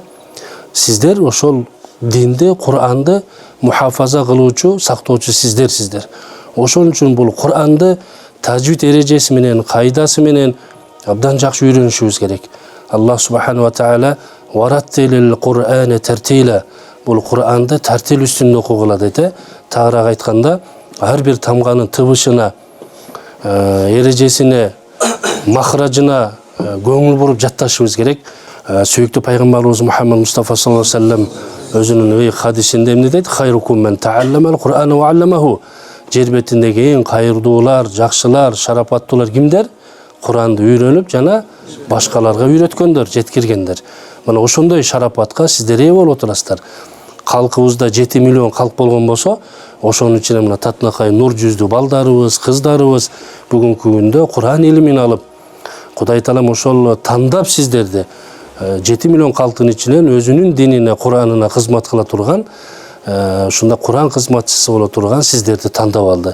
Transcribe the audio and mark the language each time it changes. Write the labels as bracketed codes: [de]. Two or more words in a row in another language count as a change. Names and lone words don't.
[ky] Сиздер ошол динди, Кур'анды мухафаза кылуучу, сактоочу сиздер. Ошон үчүн бул Кур'анды тажвид эрежеси менен, кайдасы менен абдан жакшы үйрөнүшүбүз керек. [ar] الله سبحانه وتعالى ورتل القرآن ترتيلا. [ky] Бул Кур'анды тартил үстүндө окугула дейт. Тагыраак айтканда, ар бир тамганын тыбышына, эрежесине, махражына көңүл буруп жатташыбыз керек. Сүйүктүү пайгамбарыбыз Мухаммад Мустафа [ar] صلى الله عليه وسلم [ky] өзүнүн хадисинде эмне дейт? [ar] خيركم من تعلم القرآن وعلمه. [ky] Жер бетиндеги эң кайырдуулар, жакшылар, шарапаттуулар кимдер? Кур'анды үйрөнүп жана башкаларга үйрөткөндөр, жеткиргендер. Мына ошондой шарапатка сиздер ээ болуп отурасыздар. Калкыбызда 7 миллион калк болгон болсо, ошонун ичинде мына татынакай нур жүздүү балдарыбыз, кыздарыбыз бүгүнкү күндө Кур'ан илимин алып, Кудай Таалам ошол тандап сиздерди 7 миллион калктын ичинен өзүнүн динине, Кур'анына кызмат кыла турган, ушунда Кур'ан кызматчысы боло турган сиздерди тандап алды.